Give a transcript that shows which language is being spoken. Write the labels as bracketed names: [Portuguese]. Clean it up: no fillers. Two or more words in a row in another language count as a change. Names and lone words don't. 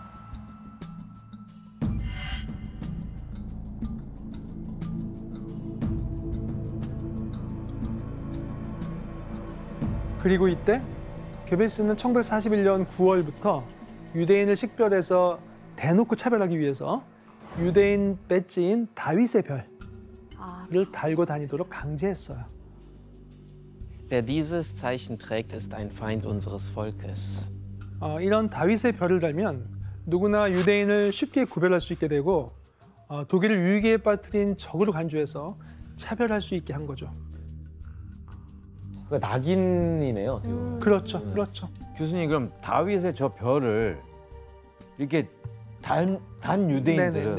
[Korean] 그리고 이때 괴벨스는 1941년 9월부터 유대인을 식별해서 대놓고 차별하기 위해서 유대인 배지인 다윗의 별을 달고 다니도록 강제했어요. [German] Wer dieses Zeichen trägt, ist ein Feind unseres Volkes. [Korean] 이런 다윗의 별을 달면 누구나 유대인을 쉽게 구별할 수 있게 되고 독일을 위기에 빠뜨린 적으로 간주해서 차별할 수 있게 한 거죠. 그러니까 낙인이네요, 어떻게 보면. 그렇죠, 그렇죠. 교수님 그럼 다윗의 저 별을 이렇게 단 유대인들은